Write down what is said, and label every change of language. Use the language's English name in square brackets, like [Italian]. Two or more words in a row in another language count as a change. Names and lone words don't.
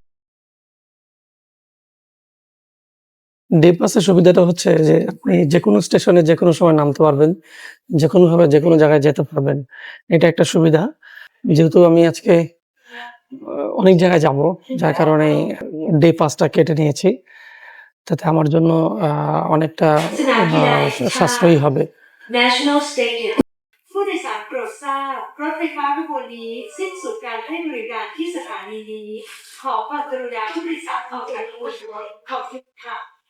[English] day pass-er [Bangla] সুবিধাটা হচ্ছে যে আপনি যেকোনো স্টেশনে যেকোনো সময় নামতে পারবেন, যেকোনোভাবে যেকোনো জায়গায় যেতে পারবেন। এটা একটা সুবিধা। যেহেতু আমি আজকে অনেক জায়গায় যাব, যার কারণে [English] day pass-ta [Bangla] কেটে নিয়েছি। তাতে আমার জন্য অনেকটা সাশ্রয়ী হবে। [Thai] ผู้โดยสารโปรดทราบรถไฟฟ้าขบวนนี้สิ้นสุดการให้บริการที่สถานีนี้ขอความกรุณาผู้โดยสารออกจากขบวนรถขอบคุณค่ะ